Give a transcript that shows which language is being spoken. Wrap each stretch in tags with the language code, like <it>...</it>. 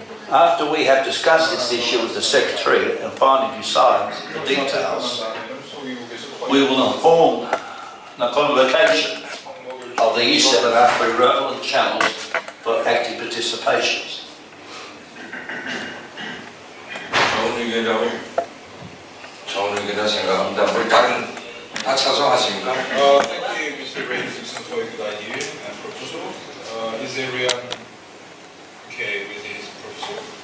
<en>After we have discussed this issue with the Secretary and finally decided the details, we will inform the convocation of the e-seminar through relevant channels for active participations.</en> <ko>좋은 의견이라고 생각합니다. 우리 다른 다 찬성하십니까?</ko> <en>Thank you, Mr. Ray, for a good idea and proposal. Is everyone okay with his proposal?</en>